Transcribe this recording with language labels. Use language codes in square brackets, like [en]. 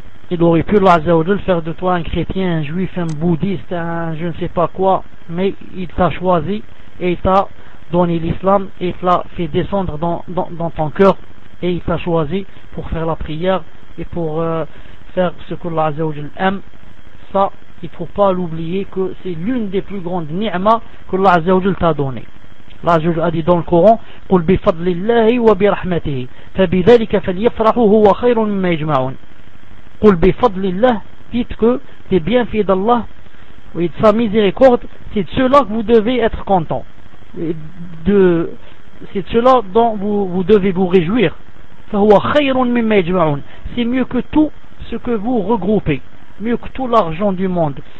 [fr] Il aurait pu Allah azza wa jalla faire de toi un chrétien, un juif, un bouddhiste, un je ne sais pas quoi, mais il t'a choisi et il t'a donné l'islam et il t'a fait descendre dans ton cœur et il t'a choisi pour faire la prière et pour faire ce que Allah Azza wa Jalla aime. Ça, il ne faut pas l'oublier, que c'est l'une des plus grandes ni'ma que Allah Azza wa Jalla t'a donné. Allah Azza wa Jalla a dit dans le Coran, [ar] قُلْ بِفَضْلِ اللَّهِ وَبِرَحْمَتِهِ فَبِذَلِكَ فَلْيَفْرَحُ هُوَ خَيْرٌ مِمَّا يَجْمَعُونَ. قُلْ بِفَضْلِ اللَّهِ, [fr] dites que des bienfaits d'Allah et de sa miséricorde, c'est de cela que vous devez être content, c'est de cela dont vous devez vous réjouir. [ar] فَهُوَ خَيْرٌ مِمَّا يَجْمَعُونَ, [fr] c'est mieux que tout ce que vous regroupez, mieux que tout l'argent du monde,